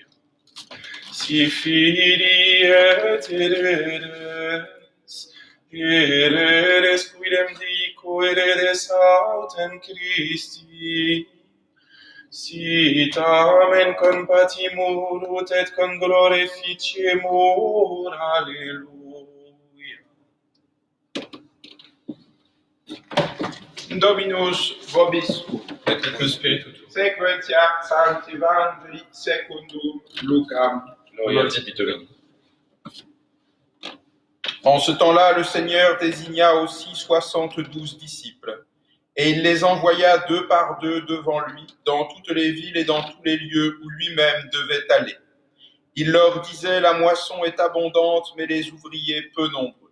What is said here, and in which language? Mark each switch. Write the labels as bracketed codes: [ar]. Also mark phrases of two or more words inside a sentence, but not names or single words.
[la] Si fidi et heredes quidem dico heredes autem Christi, si tamen compatimur ut et con glorificemur, Alleluia. Dominus vobiscum. Et in spiritu tuo. Sequentia Sancti Evangeli secundum Lucam. Gloria a te, Domine. [fr] En ce temps-là, le Seigneur désigna aussi 72 disciples, et il les envoya 2 par 2 devant lui, dans toutes les villes et dans tous les lieux où lui-même devait aller. Il leur disait, la moisson est abondante, mais les ouvriers peu nombreux.